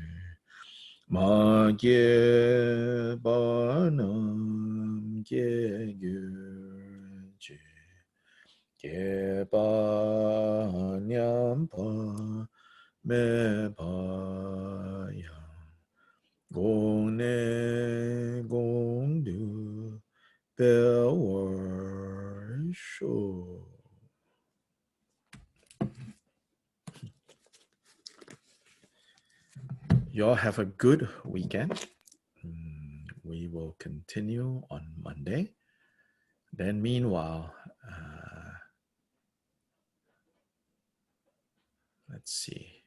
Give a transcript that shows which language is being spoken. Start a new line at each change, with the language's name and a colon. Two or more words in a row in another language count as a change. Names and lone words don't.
Tibetan: མ་སྐྱེས་པ་རྣམས་སྐྱེ་གྱུར་ཅིག་སྐྱེས་པ་ཉམས་པ་མེད་པ་ཡང་གོང་ནས་གོང་དུ་འཕེལ་བར་ཤོག.
English: You all have a good weekend. We will continue on Monday. Then meanwhile, let's see.